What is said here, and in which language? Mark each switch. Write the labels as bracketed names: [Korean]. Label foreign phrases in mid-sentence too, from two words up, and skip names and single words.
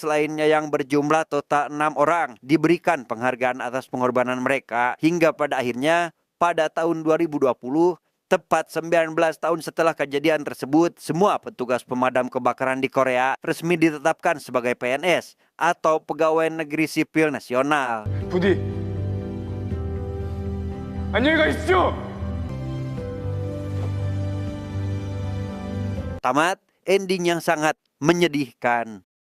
[Indonesian] lainnya yang berjumlah total 6 orang diberikan penghargaan atas pengorbanan mereka hingga pada akhirnya pada tahun 2020, tepat 19 tahun setelah kejadian tersebut, semua petugas pemadam kebakaran di Korea resmi ditetapkan sebagai PNS atau Pegawai Negeri Sipil Nasional. [Korean] 부디 안녕히 가십시오. [Indonesian] Tamat ending yang sangat menyedihkan.